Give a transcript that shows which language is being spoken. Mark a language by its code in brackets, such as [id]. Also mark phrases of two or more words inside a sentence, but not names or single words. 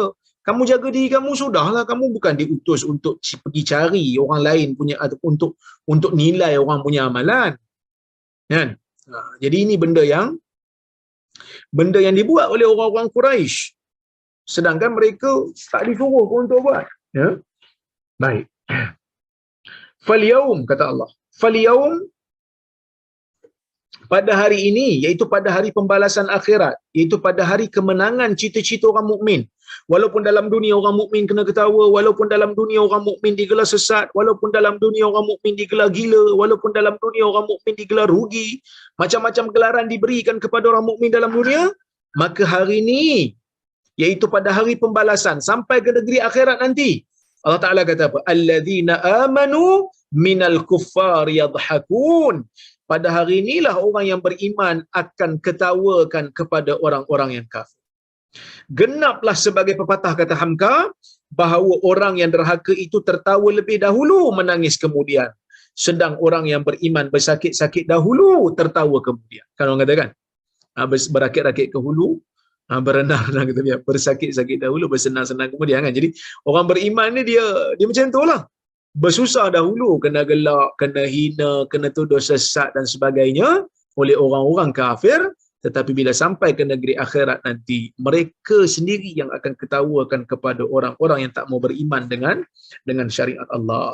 [ms] Kamu jaga diri kamu sudahlah, kamu bukan diutus untuk pergi cari orang lain punya atau untuk nilai orang punya amalan. Kan? Jadi ini benda yang dibuat oleh orang-orang Quraisy. Sedangkan mereka tak disuruh pun untuk buat. Ya. Baik. Falyaum kata Allah. Falyaum, pada hari ini, iaitu pada hari pembalasan akhirat, iaitu pada hari kemenangan cita-cita orang mukmin. Walaupun dalam dunia orang mukmin kena ketawa, walaupun dalam dunia orang mukmin digelar sesat, walaupun dalam dunia orang mukmin digelar gila, walaupun dalam dunia orang mukmin digelar rugi, macam-macam gelaran diberikan kepada orang mukmin dalam dunia, maka hari ini, iaitu pada hari pembalasan sampai ke negeri akhirat nanti, Allah Ta'ala kata apa? [ar] الذين آمنوا من الكفار يضحكون. [ms] Pada hari inilah orang yang beriman akan ketawakan kepada orang-orang yang kafir. Genaplah sebagai pepatah kata Hamka, bahawa orang yang derhaka itu tertawa lebih dahulu, menangis kemudian. Sedang orang yang beriman bersakit-sakit dahulu, tertawa kemudian. Kan orang kata kan? Berakit-rakit ke hulu, berenang-renang kita biar bersakit-sakit dahulu, bersenang-senang kemudian kan. Jadi orang beriman ni dia macam tu lah. Bersusah dahulu, kena gelak, kena hina, kena tuduh sesat dan sebagainya oleh orang-orang kafir, tetapi bila sampai ke negeri akhirat nanti, mereka sendiri yang akan ketawakan kepada orang-orang yang tak mau beriman dengan syariat Allah.